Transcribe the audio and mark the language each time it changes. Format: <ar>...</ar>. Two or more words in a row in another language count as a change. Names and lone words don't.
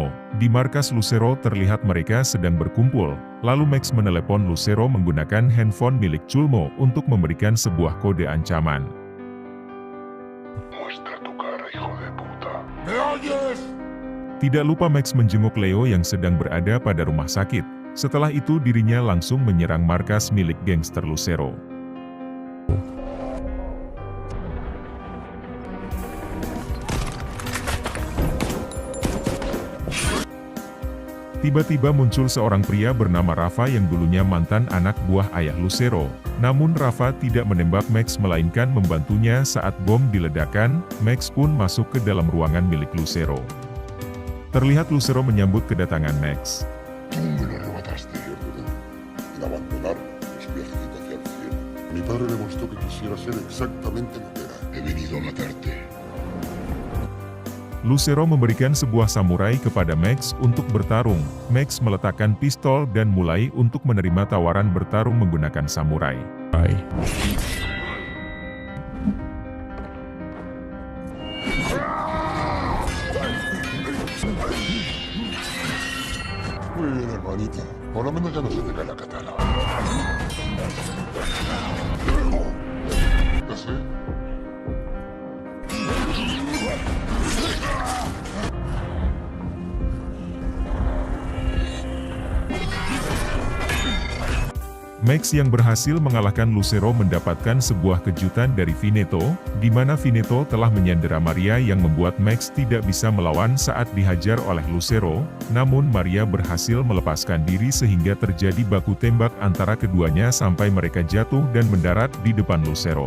<id>Di markas Lucero terlihat mereka sedang berkumpul, lalu Max menelepon Lucero menggunakan handphone milik Culmo untuk memberikan sebuah kode ancaman.</id> <es>Muestra tu cara, hijo de puta. ¿Me oyes?</es> <id>Tidak lupa Max menjenguk Leo yang sedang berada pada rumah sakit. Setelah itu dirinya langsung menyerang markas milik gangster Lucero. Tiba-tiba muncul seorang pria bernama Rafa yang dulunya mantan anak buah ayah Lucero. Namun Rafa tidak menembak Max melainkan membantunya saat bom diledakkan. Max pun masuk ke dalam ruangan milik Lucero. Terlihat Lucero menyambut kedatangan Max.</id> <es>Tú me lo arrebataste, ¿verdad? En abandonar ese viajecito hacia el cielo. Mi padre demostró que quisiera ser exactamente lo que era. He venido a matarte.</es> <id>Lucero memberikan sebuah samurai kepada Max untuk bertarung. Max meletakkan pistol dan mulai untuk menerima tawaran bertarung menggunakan samurai.</id> <es>Muy bien, hermanita. Por lo menos ya no se te cae la katana. ¿Ya sé?</es> <id>Max yang berhasil mengalahkan Lucero mendapatkan sebuah kejutan dari Veneto, di mana Veneto telah menyandera Maria yang membuat Max tidak bisa melawan saat dihajar oleh Lucero, namun Maria berhasil melepaskan diri sehingga terjadi baku tembak antara keduanya sampai mereka jatuh dan mendarat di depan Lucero.</id>